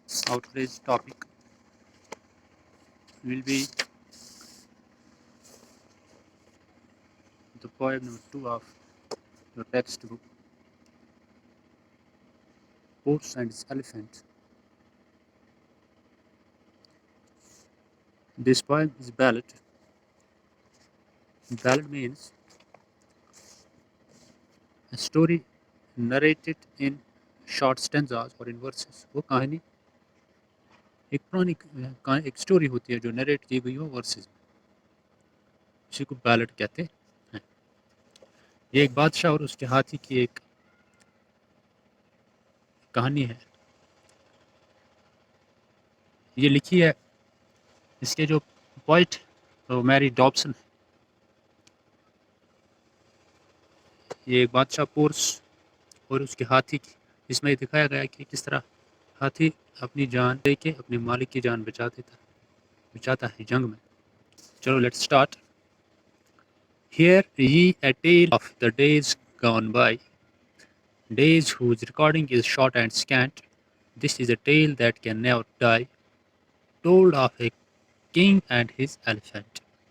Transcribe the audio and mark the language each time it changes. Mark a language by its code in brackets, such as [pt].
[en] Our today's topic will be the poem number 2 of your textbook, Horse and its Elephant. This poem is ballad. Ballad means a story narrated in short stanzas or in verses. [ur] وہ کہانی ایک پرانی ایک story ہوتی ہے جو narrate کی گئی ہو ورسز میں، اسی کو بیلڈ کہتے ہیں. یہ ایک بادشاہ اور اس کے ہاتھی کی ایک کہانی ہے. یہ لکھی ہے اس کے جو پوئٹ میری ڈابسن. یہ ایک بادشاہ پورس اور اس کے ہاتھی کی، اس میں یہ دکھایا گیا کہ کس طرح ہاتھی اپنی جان دے کے اپنے مالک کی جان بچاتا ہے جنگ میں. چلو [en] Let's start. Hear ye a tale of the days gone by, days whose recording is short and scant. This is a tale that can never die, told of a king and his elephant.